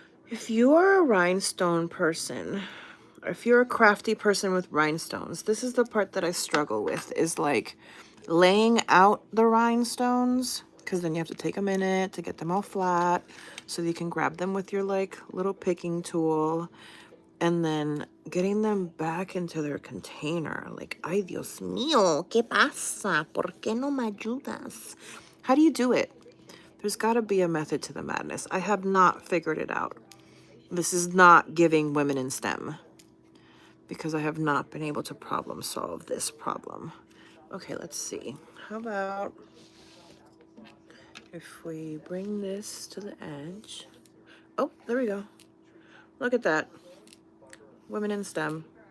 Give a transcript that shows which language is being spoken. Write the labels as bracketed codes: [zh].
[en] If you are a rhinestone person, or if you're a crafty person with rhinestones, this is the part that I struggle with, is like laying out the rhinestones, because then you have to take a minute to get them all flat so you can grab them with your like little picking tool, and then getting them back into their container. [es] Like, ay Dios mío, ¿qué pasa? ¿Por qué no me ayudas? [en] How do you do it? There's got to be a method to the madness. I have not figured it out. This is not giving women in STEM, because I have not been able to problem solve this problem. Okay, let's see. How about if we bring this to the edge? Oh, there we go. Look at that. Women in STEM.